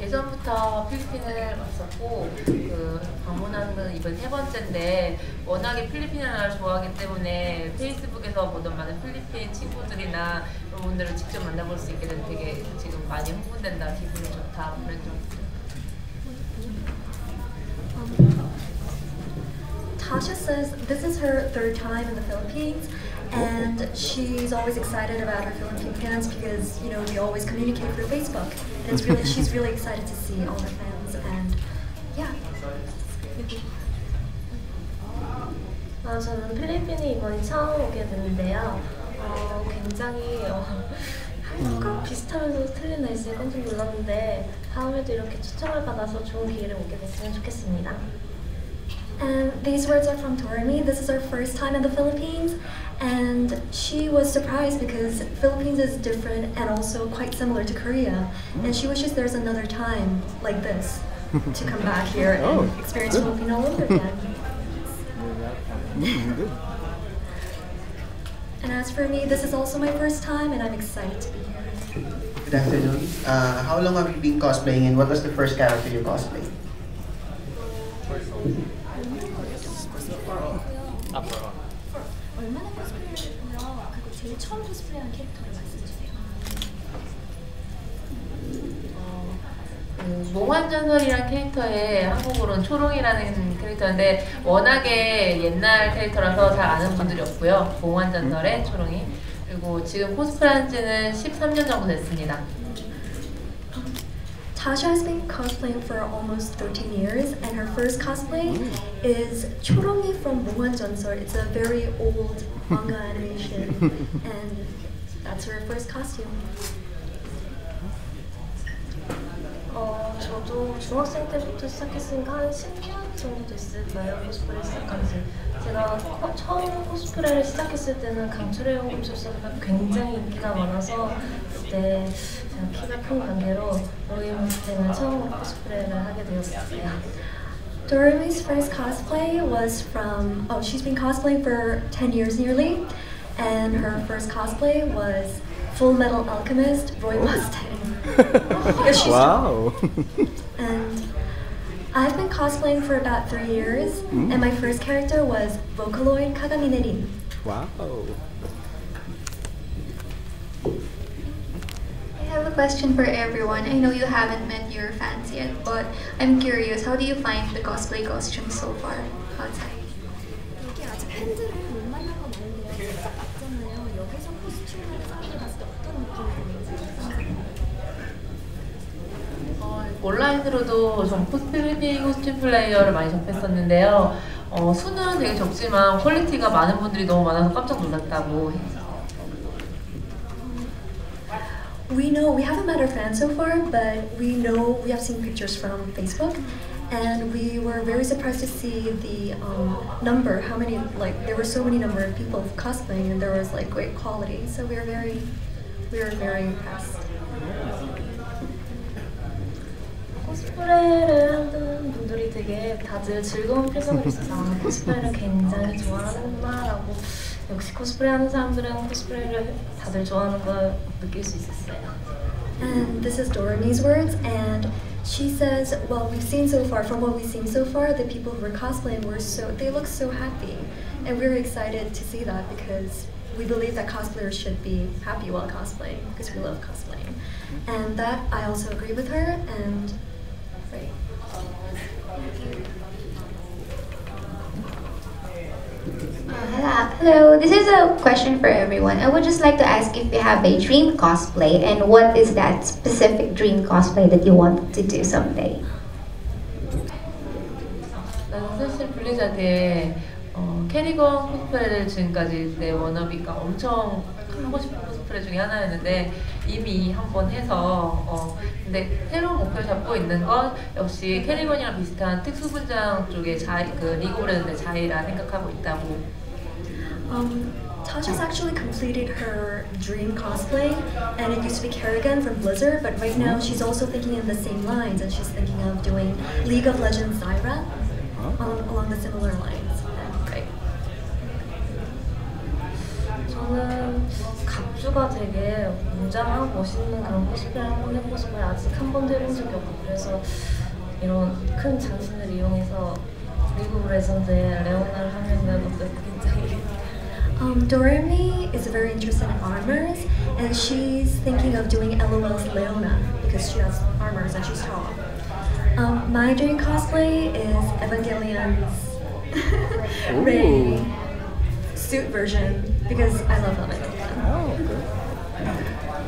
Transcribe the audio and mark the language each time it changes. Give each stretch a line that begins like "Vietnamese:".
Korean: 예전부터 필리핀을 왔었고 방문하는 이번 세 번째인데 워낙에 필리핀 나라를 좋아하기 때문에 페이스북에서 보던 많은 필리핀 친구들이나 이런 분들을 직접 만나볼 수 있게 돼서 되게 지금 많이 흥분된다, 기분이 좋다 그런 점.
English: Tasha says this is her third time in the Philippines, and she's always excited about her Philippine fans because we always communicate through Facebook. And she's really excited to see all her fans, and yeah.
Korean: 저는 필리핀에 이번에 처음 오게 됐는데요. 굉장히 한국 비슷하면서도 틀린 날씨에 깜짝 놀랐는데 다음에도 이렇게 초청을 받아서 좋은 기회를 오게 됐으면 좋겠습니다.
English: And these words are from Doremi. This is her first time in the Philippines, and she was surprised because Philippines is different and also quite similar to Korea. And she wishes there's another time like this to come back here and experience Philippines all over again. And as for me, this is also my first time, and I'm excited to be here. Good afternoon. How long have you been cosplaying, and what was the first character you cosplayed?
Korean: 얼마나 코스프레를 했고요? 그리고 제일 처음 코스프레한 캐릭터를 말씀해주세요. 몽환전설이라는 캐릭터의 한국어로는 초롱이라는 캐릭터인데 워낙에 옛날 캐릭터라서 잘 아는 분들이 없고요. 몽환전설의 초롱이. 그리고 지금 코스프레 한 지는 13년 정도 됐습니다.
English: Tasha has been cosplaying for almost 13 years, and her first cosplay is Chorongi from 몽환전설. It's a very old manga animation, and that's her first costume.
Korean: 저도 중학생 때부터 시작했으니까 한 10년 정도 됐을 거예요, 코스프레 시작한 지. 제가 처음 코스프레를 시작했을 때는 강철의 연금술사가 굉장히 인기가 많아서 그때 제가 키가 큰 관계로 로임 때는 처음으로 코스프레를 하게 되었어요.
English: Doremi's first cosplay was from, she's been cosplaying for 10 years nearly, and her first cosplay was Full Metal Alchemist Roy Mustang. Wow! And I've been cosplaying for about 3 years, and my first character was Vocaloid Kagamine Rin. Wow! I have a question for everyone. I know you haven't met your fans yet, but I'm curious, how do you find the cosplay costumes so far outside?
Korean: 여기 아직 팬들을 못 만난 건 아닌데요. 진짜 맞잖아요. 여기서 코스튬을 사람들 봤을 때 어떤 느낌이 드는지. 온라인으로도 전 필리핀 코스튬 플레이어를 많이 접했었는데요. 수는 되게 적지만 퀄리티가 많은 분들이 너무 많아서 깜짝 놀랐다고 했어요.
English: We know, we haven't met our fans so far, but we know, we have seen pictures from Facebook, and we were very surprised to see the number, how many, there were so many number of people cosplaying, and there was great quality, so we were very impressed.
Korean: 코스프레를 하는 분들이 되게 다들 즐거운 표정을 있어서 코스프레를 굉장히 좋아하는구나 라고 역시 코스프레 하는 사람들은 코스프레를 다들 좋아하는 걸 느낄 수 있었어요.
English: And this is Doremi's words, and she says, well, we've seen so far, from what we've seen so far, the people who were cosplaying they look so happy, and we're excited to see that because we believe that cosplayers should be happy while cosplaying because we love cosplaying. And that I also agree with her, and great. Hello, this is a question for everyone. I would just like to ask if you have a dream cosplay and what is that specific dream cosplay that you want to do someday?
Korean: 나는 사실 블리자드에 캐리건 코스프레를 지금까지 내 워너비가 엄청 하고 싶은 코스프레 중에 하나였는데 이미 한 번 해서 근데 새로운 목표를 잡고 있는 건 역시 캐리건이랑 비슷한 특수분장 쪽의 그 리그 오브 레전드의 자이라 생각하고 있다고.
English: Tasha's actually completed her dream cosplay, and it used to be Kerrigan from Blizzard, but right now she's also thinking in the same lines, and she's thinking of doing League of Legends Zyra along the similar lines. Right.
Korean: 저는 갑주가 되게 웅장하고 멋있는 그런 코스프레를 한번 해보고 싶어요. 아직 한 번도 해본 적이 없고 그래서 이런 큰 장신을 이용해서 리그 오브 레전드의 레오나를 하면 어떨까 굉장히
English: Doremi is very interested in armors, and she's thinking of doing LOL's Leona because she has armors and she's tall. My dream cosplay is Evangelion's Rey suit version because I love Evangelion.